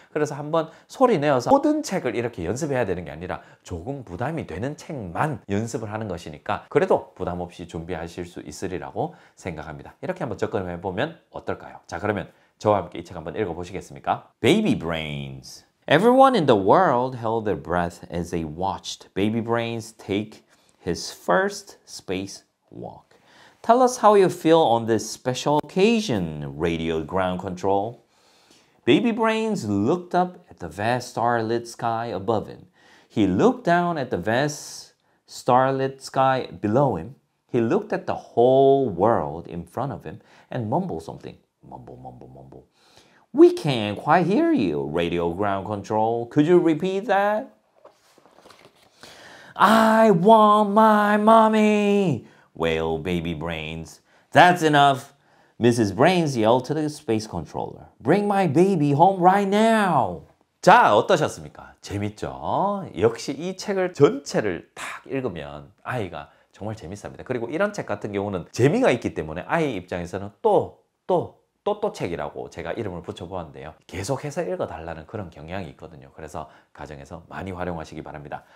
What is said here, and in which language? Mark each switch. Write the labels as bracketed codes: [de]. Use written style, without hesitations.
[ko] 그래서 한번 소리 내어서 모든 책을 이렇게 연습해야 되는 게 아니라 조금 부담이 되는 책만 연습을 하는 것이니까 그래도 부담 없이 준비하실 수 있으리라고 생각합니다. 이렇게 한번 접근해보면 어떨까요? 자, 그러면 저와 함께 이 책 한번 읽어보시겠습니까? [en] Baby Brains. Everyone in the world held their breath as they watched Baby Brains take his first space walk. Tell us how you feel on this special occasion, Radio Ground Control. Baby Brains looked up at the vast starlit sky above him. He looked down at the vast starlit sky below him. He looked at the whole world in front of him and mumbled something. Mumble, mumble, mumble. We can't quite hear you, Radio Ground Control. Could you repeat that? I want my mommy, wailed Baby Brains. That's enough. Mrs. Brains yelled to the space controller. Bring my baby home right now. [ko] 자, 어떠셨습니까? 재밌죠? 역시 이 책을 전체를 딱 읽으면 아이가 정말 재밌습니다. 그리고 이런 책 같은 경우는 재미가 있기 때문에 아이 입장에서는 또 책이라고 제가 이름을 붙여보았는데요. 계속해서 읽어달라는 그런 경향이 있거든요. 그래서 가정에서 많이 활용하시기 바랍니다.